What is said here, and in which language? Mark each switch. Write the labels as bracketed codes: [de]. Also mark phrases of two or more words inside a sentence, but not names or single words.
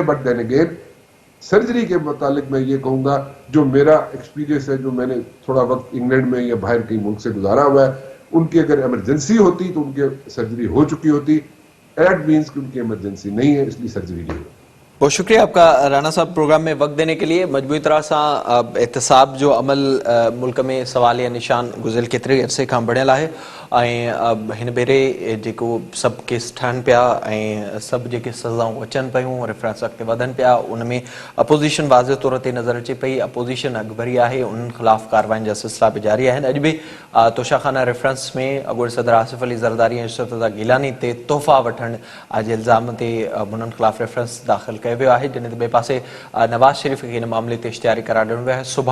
[en] but then again [ur] سرجری کے متعلق میں یہ کہوں گا، جو میرا ایکسپیرینس ہے، جو میں نے تھوڑا وقت انگلینڈ میں یا باہر کئی ملک سے گزارا ہوا ہے، ان کی اگر ایمرجنسی ہوتی تو ان کی سرجری ہو چکی ہوتی، [en] it means [ur] کہ ان کی ایمرجنسی نہیں ہے، اس لیے سرجری نہیں ہوتی۔ بہت شکریہ آپ کا رانا صاحب پروگرام میں وقت دینے کے لیے۔ [sd] مجموعی طرح سے احتساب جو عمل ملک میں سوالیہ نشان گزل केतिरे عرصے खां बढ़ियल आहे ऐं हिन भेरे जेको सभु केस ठहनि पिया ऐं सभु जेके सज़ाऊं अचनि पियूं, रेफरेंस अॻिते वधनि पिया, उन में अपोज़िशन वाज़े तौर ते नज़र अचे पई, अपोज़िशन अॻभरी आहे, उन्हनि ख़िलाफ़ कार्रवाइनि जा सिलसिला बि जारी आहिनि। अॼु बि तोशाखाना रेफरेंस में अॻूणे सदर आसिफ अली ज़रदारी ऐं इशरत रज़ा गिलानी ते तोहफ़ा वठण जे इल्ज़ाम ते उन्हनि ख़िलाफ़ रेफरेंस दाख़िल कयो वियो आहे, जॾहिं त ॿिए पासे नवाज़ शरीफ़ खे हिन मामले ते इश्तिहारी करार ॾिनो वियो आहे।